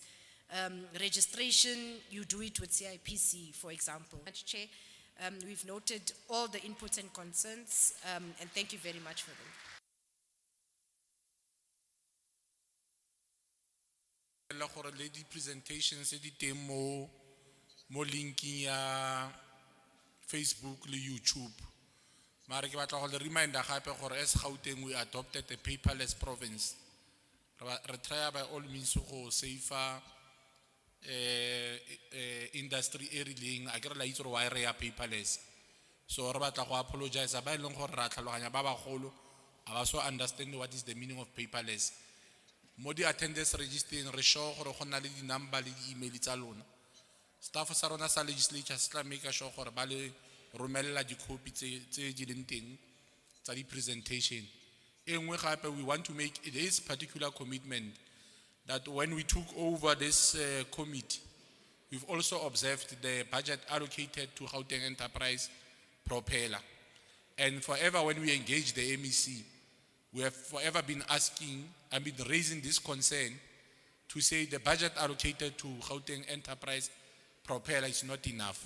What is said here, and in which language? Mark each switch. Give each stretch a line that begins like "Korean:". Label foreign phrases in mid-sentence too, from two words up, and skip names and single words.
English: Registration, you do it with CIPC, for example. Chair, we've noted all the inputs and concerns, and thank you very much for them. Lady presentations,
Tswana: mo linking ya Facebook le YouTube. Mara ke batla go le reminder gape gore
English: as Gauteng we adopted a paperless province.
Tswana: Re
English: try by all means
Tswana: go save industry e rileng a ke re la itse why re ya paperless. So re batla go apologize ba ileng gore ra tlhaloganya ba bagolo aba so
English: understand what is the meaning of paperless.
Tswana: Mo di
English: attendance registering
Tswana: re show gore go na le di number le di email tsa lona. Staff sa rona sa legislature se tla
English: make sure
Tswana: gore ba le romella di copy tse di leng teng tsa di presentation. Engwe gape
English: we want to make this particular commitment that when we took over this committee, we've also observed the budget allocated to Gauteng Enterprise Propeller. And forever when we engage the MEC, we have forever been raising this concern to say the budget allocated to Gauteng Enterprise Propeller is not enough.